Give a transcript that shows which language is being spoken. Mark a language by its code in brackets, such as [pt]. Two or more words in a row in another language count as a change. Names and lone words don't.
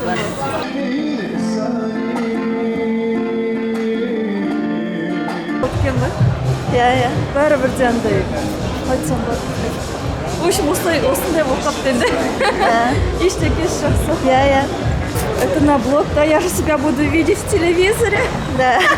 [kk] Өткен бе? иә Бәрібір де андай айтсам бар. [ru] В общем, [kk] осындай болып қалыпты енді. Ештеңкесі жақсы. иә [ru] Это на блог, да, я же себя буду видеть в телевизоре. да